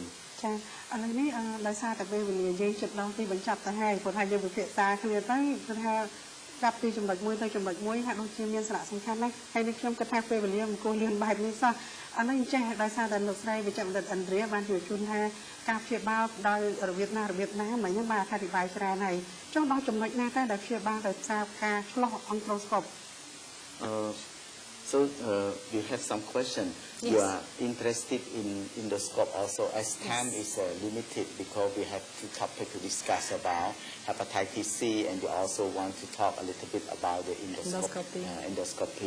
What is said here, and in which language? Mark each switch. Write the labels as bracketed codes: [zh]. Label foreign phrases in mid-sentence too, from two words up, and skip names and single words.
[km] ចាឥឡូវនេះដោយសារតែពេលវេលាយើងជិតដល់ទីបញ្ចប់ទៅហើយព្រោះថាយើងពិភាក្សាគ្នាទៅគឺថាចាប់ពីចំណុចមួយទៅចំណុចមួយហាក់ដូចជាមានសារៈសំខាន់ណាស់ហើយនេះខ្ញុំគិតថាពេលវេលាមិនគួរលឿនបែបនេះសោះឥឡូវចេះដោយសារតែលោកស្រីវិជ្ជបណ្ឌិតឥណ្ឌាបានជួយជូនថាការព្យាបាលដោយរបៀបណាមិញហ្នឹងបានអធិប្បាយច្រើនហើយចុះដល់ចំណុចណាតែដែលព្យាបាលដោយសារការឆ្លោះអង់ក្រូស្កូប [en] So you have some question. Yes. You are interested in endoscope also as time is limited because we have two topics to discuss about hepatitis C and you also want to talk a little bit about the endoscopy.